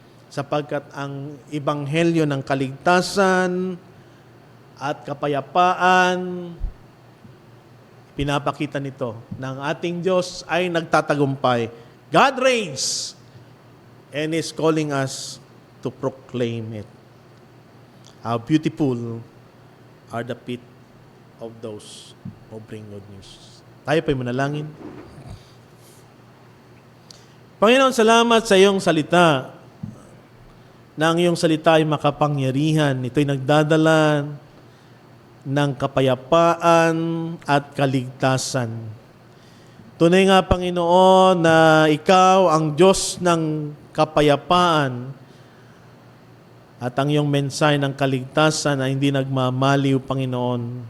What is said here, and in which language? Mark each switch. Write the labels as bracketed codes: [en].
[tl] sapagkat ang ebanghelyo ng kaligtasan at kapayapaan, pinapakita nito na ang ating Diyos ay nagtatagumpay. [en] God reigns and is calling us to proclaim it. How beautiful are the feet of those who bring good news. [tl] Tayo po'y manalangin. Panginoon, salamat sa iyong salita, na ang iyong salita ay makapangyarihan. Ito'y nagdadala ng kapayapaan at kaligtasan. Tunay nga, Panginoon, na ikaw ang Diyos ng kapayapaan at ang iyong mensahe ng kaligtasan ay hindi nagmamaliw, Panginoon.